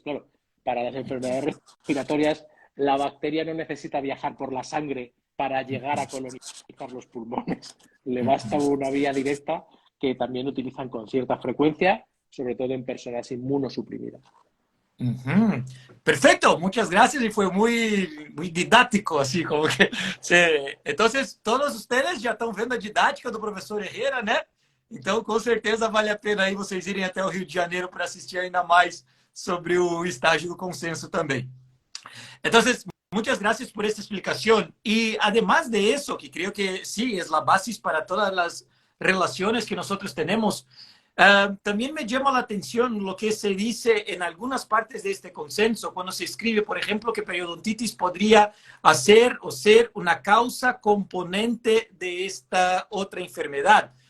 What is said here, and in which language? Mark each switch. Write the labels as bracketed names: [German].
[Spanish] Claro, para las enfermedades respiratorias la bacteria no necesita viajar por la sangre para llegar a colonizar los pulmones. Le basta una vía directa que también utilizan con cierta frecuencia, sobre todo en personas inmunosuprimidas. Perfecto, muchas gracias y fue muy didáctico, así como que... Entonces, todos ustedes [Portuguese] já estão vendo a didática do professor Herrera, né? Então, com certeza vale a pena aí vocês irem até o Rio de Janeiro para assistir ainda mais sobre o estágio do consenso também. [Spanish] Entonces, muchas gracias por esta explicación. Y además de eso, que creo que sí, es la base para todas las relaciones que nosotros tenemos, también me llama la atención lo que se dice en algunas partes de este consenso, cuando se escribe, por ejemplo, que periodontitis podría hacer o ser una causa componente de esta otra enfermedad.